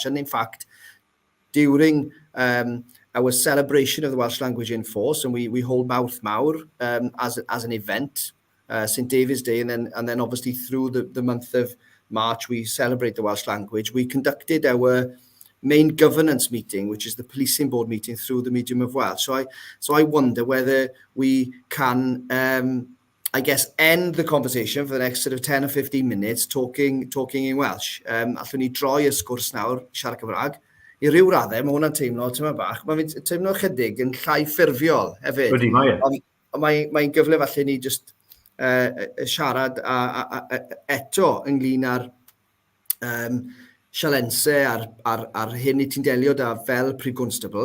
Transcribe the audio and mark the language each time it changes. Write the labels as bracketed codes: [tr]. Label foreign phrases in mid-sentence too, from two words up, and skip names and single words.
[en] And in fact, during our celebration of the Welsh language in force, and we hold Mawrth Mawr as an event, St David's Day, and then obviously through the month of March we celebrate the Welsh language. We conducted our main governance meeting, which is the policing board meeting, through the medium of Welsh. So I wonder whether we can, I guess, end the conversation for the next sort of 10 or 15 minutes talking in Welsh. [cy] Allwn ni droi y sgwrs nawr, siarad Cymraeg. I ryw raddau, mae hwnna'n teimlo tyma bach. Mae'n teimlo chydig yn llai ffurfiol hefyd. Ydy, mae e. Mae'n gyfle falle ni just siarad eto ynglyn â'r sialensau a'r hyn I ti'n delio da fel Prif Gwnstabl.